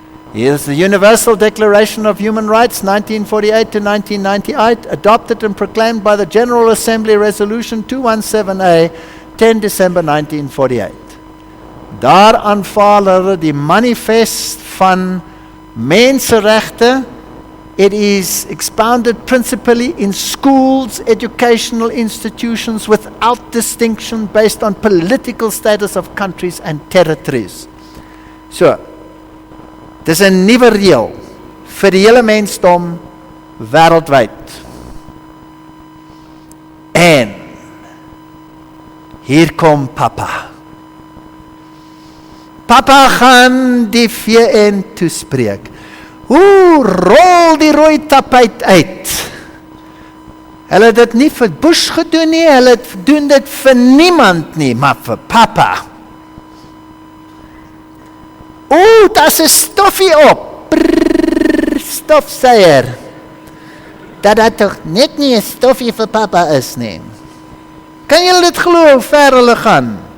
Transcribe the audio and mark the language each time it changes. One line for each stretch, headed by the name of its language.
English: Here is the Universal Declaration of Human Rights, 1948 to 1998, adopted and proclaimed by the General Assembly Resolution 217A, 10 December 1948.
Afrikaans: Daar aanvaar hulle die manifest van menseregte.
English: It is expounded principally in schools, educational institutions without distinction based on political status of countries and territories.
Afrikaans: So, dis 'n nuwe reël vir die hele mensdom wêreldwyd. En hier kom Papa. Papa gaan die VN toespreek. Hoe rol die rooi tapuit uit? Hulle het dit nie vir Bush gedoen nie, hulle doen dit vir niemand nie, maar vir Papa. Daar's 'n stoffie op. Brrr, stofsuier. Dat tog net nie 'n stoffie vir Papa is nie. Kan julle dit glo hoe ver hulle gaan?